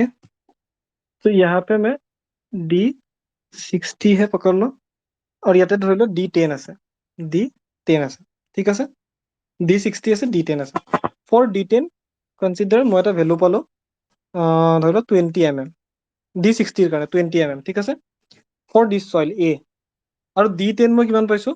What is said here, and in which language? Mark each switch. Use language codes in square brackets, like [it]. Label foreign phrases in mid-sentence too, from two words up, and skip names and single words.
[hi] तो यहाँ पे मैं D60 है, पकड़ लो, और [as] ইয়াতে ধৰি লো D10 আছে, D10 আছে, ঠিক আছে। D60 আছে, D10 আছে। [en] for D10 consider [as] মই এটা ভেলু পালো, ধৰি লো 20 mm, D60ৰ কাৰণে 20 mm, ঠিক আছে। [en] for this soil A, [as] আৰু D10 মই কিমান পাইছো?